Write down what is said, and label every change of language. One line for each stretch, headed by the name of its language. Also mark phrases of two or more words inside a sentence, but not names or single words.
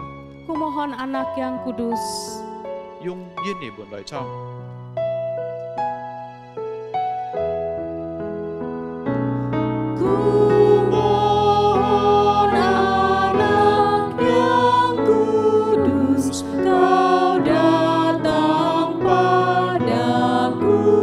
Indonesian: Kumohon anak yang kudus.
Chinese: 用印尼文來唱。
Indonesian: Kumohon anak yang kudus, kau datang padaku.